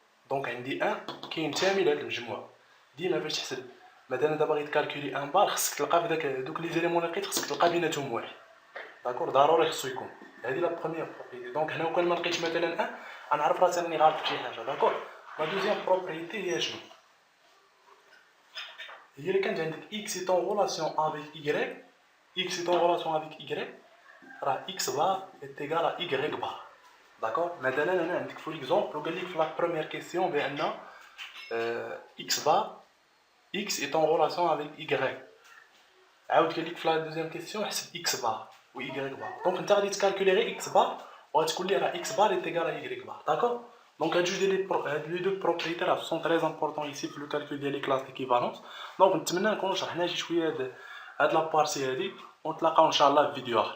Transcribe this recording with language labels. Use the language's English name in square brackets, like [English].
[Arabic] دونك عندي 1 كينتمي لهاد المجموع. ديما فاش تحسب مثلا دابا بغيت كالكولي 1 بار خصك تلقى في دوك لي زيليمون اللي لقيت خصك تلقى بيناتهم واحد. داكور. ضروري خصو يكون. هادي [French] لا بروميير بروبريتي. [Arabic] دونك هنا وكان ما لقيتش مثلا 1 غنعرف راسي راني غالط في شي حاجه. [French] داكور. لا دوزيام بروبريتي [Arabic] هي شنو؟ هي اللي كانت عندك [French] x est en relation avec y. X est en relation avec y راه x bar est égal à y bar. D'accord? [Arabic] مثلا انا عندك في [French] l'exemple وقال لك في la première question بان x bar x est en relation avec y. [Arabic] عاود قال لك في [French] la deuxième question حسب x bar و y bar. Donc [Arabic] انت غادي تكالكولي غير [French] x bar [Arabic] وغتقول لي راه [French] x bar est égal à y bar. D'accord? Donc les deux propriétaires sont très importants ici في le calcul ديال les classes d'équivalence. [Arabic] Donc نتمنى نكون شرحنا شي شويه هاد لا بارتي هادي ونتلاقاو ان شاء الله في فيديو اخر.